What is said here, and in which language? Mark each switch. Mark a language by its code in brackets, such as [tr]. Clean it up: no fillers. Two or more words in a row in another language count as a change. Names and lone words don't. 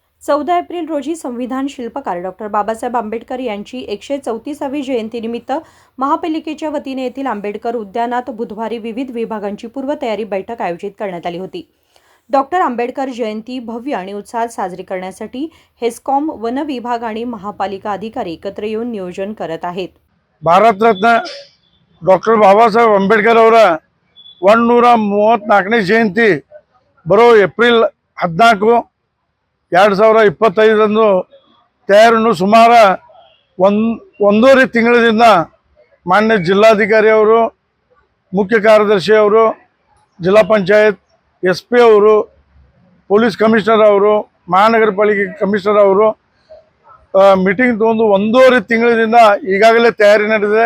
[mr] 14 एप्रिल रोजी संविधान शिल्पकार डॉक्टर बाबासाहेब आंबेडकर यांची 134वी जयंतीनिमित्त महापालिकेच्या वतीने येथील आंबेडकर उद्यानात बुधवारी विविध विभागांची पूर्वतयारी बैठक आयोजित करण्यात आली होती। डॉक्टर आंबेडकर जयंती भव्य आणि उत्साहात साजरी करण्यासाठी हेस्कॉम, वन विभाग आणि महापालिका अधिकारी एकत्र येऊन नियोजन करत आहेत। [kn] ಭಾರತ ರತ್ನ ಡಾಕ್ಟರ್ ಬಾಬಾ ಸಾಹೇಬ್ ಅಂಬೇಡ್ಕರ್ ಅವರ 134ನೇ ಜಯಂತಿ ಬರೋ ಏಪ್ರಿಲ್ 14, 2025ರಂದು ತಯಾರನ್ನು ಸುಮಾರು ಒಂದೂವರೆ ತಿಂಗಳಿಂದ ಮಾನ್ಯ ಜಿಲ್ಲಾಧಿಕಾರಿ ಅವರು, ಮುಖ್ಯ ಕಾರ್ಯದರ್ಶಿ ಅವರು, ಜಿಲ್ಲಾ ಪಂಚಾಯತ್ SP ಅವರು, ಪೊಲೀಸ್ ಕಮಿಷನರ್ ಅವರು, ಮಹಾನಗರ ಪಾಲಿಕೆ ಕಮಿಷನರ್ ಅವರು ಮೀಟಿಂಗ್ ತಗೊಂಡು ಒಂದೂವರೆ ತಿಂಗಳಿಂದ ಈಗಾಗಲೇ ತಯಾರಿ ನಡೆದಿದೆ।